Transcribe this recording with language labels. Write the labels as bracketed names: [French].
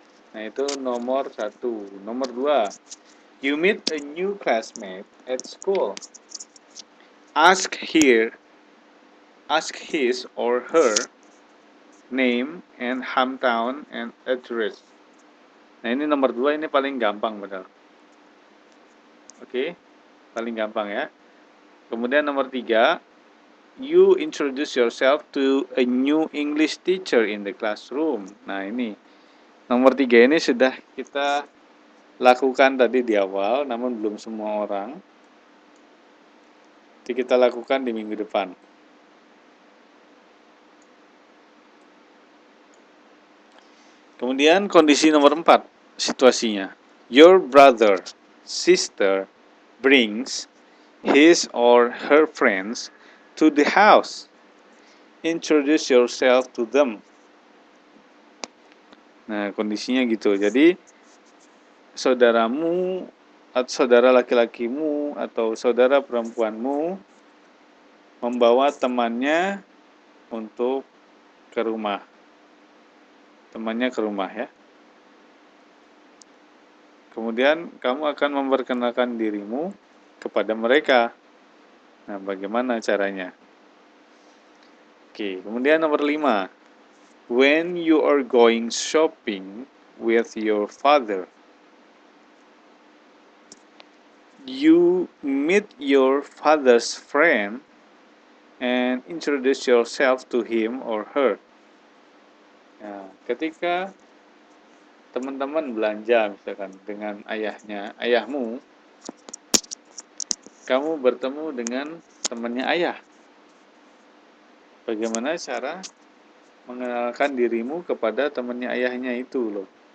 [Indonesian] Nah, itu nomor 1. Nomor 2. [English] You meet a new classmate at school. Ask his or her name and hometown and address. [Indonesian] Nah, ini nomor 2, ini paling gampang padahal. Oke, paling gampang ya. Kemudian nomor 3, [English] you introduce yourself to a new English teacher in the classroom. [Indonesian] Nah, ini nomor 3 ini sudah kita lakukan tadi di awal, namun belum semua orang. Jadi kita lakukan di minggu depan. Kemudian kondisi nomor 4, situasinya. [English] Your brother, sister brings his or her friends to the house. Introduce yourself to them. [Indonesian] Nah, kondisinya gitu. Jadi, saudaramu, atau saudara laki-lakimu, atau saudara perempuanmu membawa temannya untuk ke rumah. Temannya ke rumah ya. Kemudian kamu akan memperkenalkan dirimu kepada mereka. Nah, bagaimana caranya? Oke, kemudian nomor 5. [English] When you are going shopping with your father, you meet your father's friend and introduce yourself to him or her. [Indonesian] Nah, ketika teman-teman belanja misalkan dengan ayahmu, kamu bertemu dengan temannya ayah. Bagaimana cara mengenalkan dirimu kepada temannya ayahnya itu loh?